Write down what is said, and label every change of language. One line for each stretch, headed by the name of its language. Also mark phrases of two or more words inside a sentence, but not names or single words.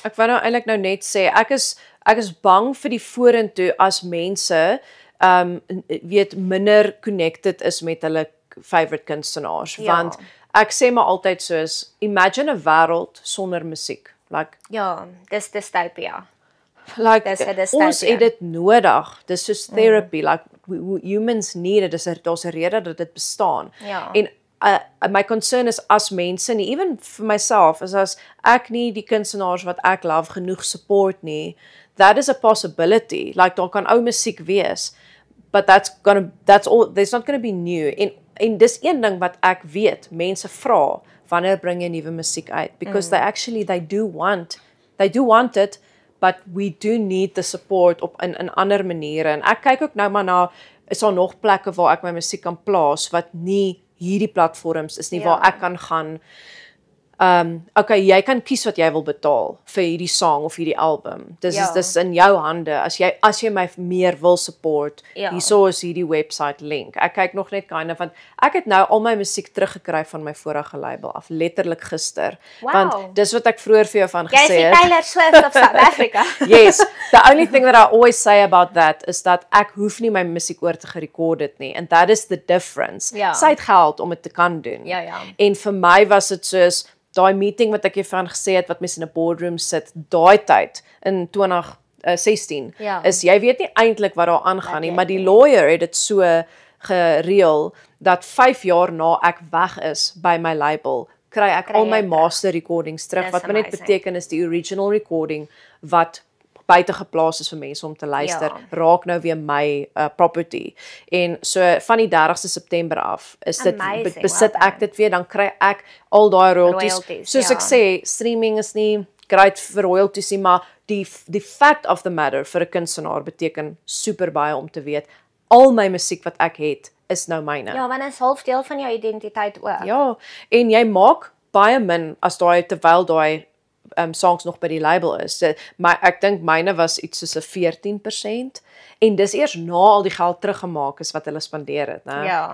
Afrikaans: Ek wou nou eintlik nou net sê, ek is bang vir die vorentoe as mense weet minder connected is met hulle favorite kunstenaars, want ek sê maar altyd soos, imagine 'n wêreld sonder musiek. Ja, dis dystopia. Dis ons het dit nodig. Dis soos therapy.
English: Humans need it.
Afrikaans: Daar's 'n rede dat dit bestaan. Ja. En my concern is as mense nie, even vir myself, is as ek nie die kunstenaars wat ek love genoeg support nie,
English: that is a possibility.
Afrikaans: Daar kan ou musiek wees,
English: but that's there's not gonna be new.
Afrikaans: En dis een ding wat ek weet, mense vra, wanneer bring jy nuwe musiek uit?
English: Because they do want it, but we do need the support
Afrikaans: op in ander maniere. En ek kyk ook nou maar na, is daar nog plekke waar ek my musiek kan plaas, wat nie hierdie platforms is nie, waar ek kan gaan, okay, jy kan kies wat jy wil betaal vir hierdie song of hierdie album. Dis in jou hande. As jy my meer wil support, hierso is hierdie
English: website link.
Afrikaans: Ek kyk nog net want ek het nou al my musiek teruggekry van my vorige label af, letterlik gister. Want dis wat ek vroeër vir jou van gesê het. Jy is Taylor Swift of South Africa.
English: Yes, the only thing that I always say about that is
Afrikaans: dat ek hoef nie my musiek oor te gerekord het nie,
English: and that is the difference.
Afrikaans: Sy het geld om dit te kan doen. En vir my was dit soos daai meeting wat ek hiervan gesê het, wat mense in 'n boardroom sit, daai tyd, in 2016, is, jy weet nie eintlik wat daar aangaan nie, maar die lawyer het dit so gereël, dat 5 jaar na ek weg is by my label, kry ek al my
English: master recordings
Afrikaans: terug, wat my net beteken is die
English: original recording,
Afrikaans: wat buite geplaas is vir mense om te luister, raak nou weer my property. En so van die 30ste September af is dit besit ek dit weer, dan kry ek al daai royalties. Soos ek sê, streaming is nie great vir royalties nie, maar die
English: fact of the matter
Afrikaans: vir 'n kunstenaar beteken super baie om te weet, al my musiek wat ek het is nou myne. Ja, want dit is half deel van jou identiteit ook. Ja, en jy maak baie min as terwyl daai songs nog by die label is. Ek dink myne was iets soos 'n 14%, en dis eers na al die geld teruggemaak is wat hulle spandeer het, né?